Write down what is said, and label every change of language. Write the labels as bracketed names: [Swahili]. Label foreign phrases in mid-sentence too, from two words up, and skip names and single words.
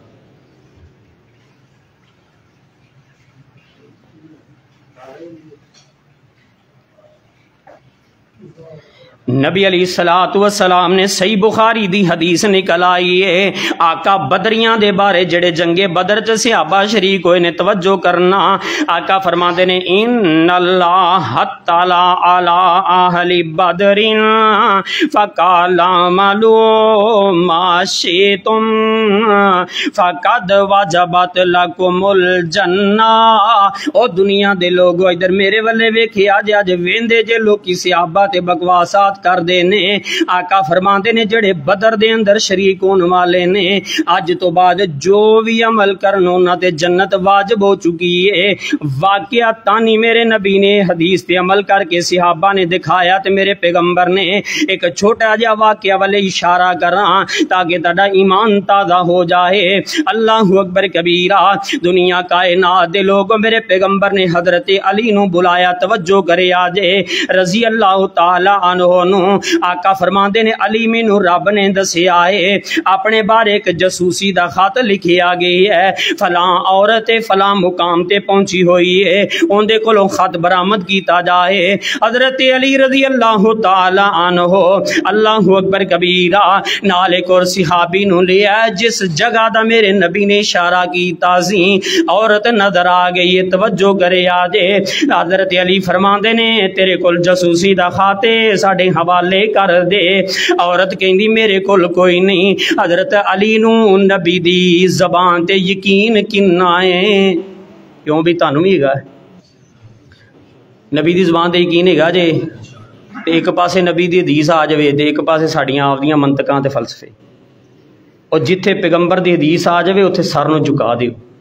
[Punjabi] نبی [Arabic] علیہ الصلوۃ والسلام [Punjabi] نے صحیح بخاری دی حدیث نکل آئی ہے، آقا بدریاں دے بارے جڑے جنگ بدر چ صحابہ شریک ہوئے نے، توجہ کرنا، آقا فرماندے نے [Arabic] ان اللہ تعالی علی اہل بدر فقال اعملوا ما شئتم فقد وجبت لکم الجنہ۔ [Punjabi] او دنیا دے لوگو ادھر میرے والے ویکھیا جے، اج ویندے جے لوکی صحابہ تے بکواسات کر دے نے۔ آقا فرماندے نے جڑے بدر دے اندر شریک ہون والے نے، اج تو بعد جو بھی عمل کرن انہاں تے جنت واجب ہو چکی ہے۔ واقعہ تانی میرے نبی نے حدیث تے عمل کر کے صحابہ نے دکھایا، تے میرے پیغمبر نے ایک چھوٹا جہا واقعہ والے اشارہ کراں تاکہ تہاڈا ایمان تازہ ہو جائے۔ [Arabic] اللہ اکبر کبیرہ، [Punjabi] دنیا کائنات دے لوگ میرے پیغمبر نے حضرت علی نو بلایا، توجہ کرے آجے [Arabic] رضی اللہ تعالی عنہ [Punjabi] اونوں آقا فرماندے نے علی مینوں رب نے دسیا ہے اپنے بارے ایک جاسوسی دا خط لکھیا گئی ہے، فلاں عورت فلاں مقام تے پہنچی ہوئی ہے، اوہندے کولوں خط برآمد کیتا جائے. حضرت علی [Arabic] رضی اللہ تعالیٰ عنہ اللہ اکبر کبیرا [Punjabi] نال ایک اور صحابی نوں لیا جس جگہ دا میرے نبی نے اشارہ کیتا سی عورت نظر آ گئی ہے، توجہ کرے آجے. حضرت علی فرماندے نے تیرے کول جاسوسی دا خط ساڈے حوالے کر دے. عورت کہندی میرے کول کوئی نہیں۔ حضرت علی نوں نبی دی زبان تے یقین کنا ہے، کیوں بھی تہانوں بھی ہیگا نبی دی زبان تے یقین ہیگا جے، تے ایک پاسے نبی دی حدیث آ جائے تے ایک پاسے ساڈیاں آپدیاں منطقاں تے فلسفے، اور جتھے پیغمبر دی حدیث آ جائے اوتھے سر نوں جھکا دیو.